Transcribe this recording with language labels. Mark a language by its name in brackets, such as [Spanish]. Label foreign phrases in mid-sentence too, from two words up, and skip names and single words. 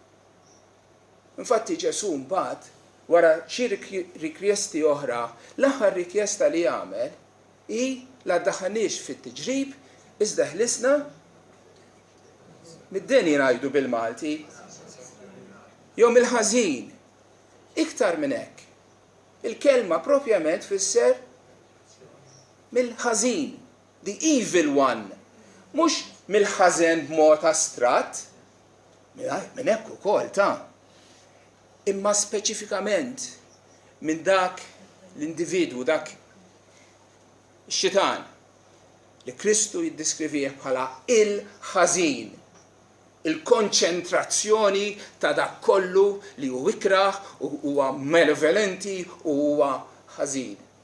[Maltese] Infatti Ġesu mbagħad wara xi rikjesti oħra, l-aħħar rikjesta li jagħmel hi la ddaħħalniex fit-tiġrib, iżda ħlisna mid-deni ngħidu bil-Malti, jew mill-ħażin, iktar minn hekk. Il-kelma propjament fisser mill-ħażin, [English] the evil one, [Maltese] mhux mill-ħażen b'mod astratt, minn hekk ukoll imma speċifikament minn dak l-individwu, dak ix-xitan li Kristu jiddiskrivih bħala il-ħażin, il-konċentrazzjoni ta' dak kollu li hu ikraħ u huwa malevolenti u huwa ħażin.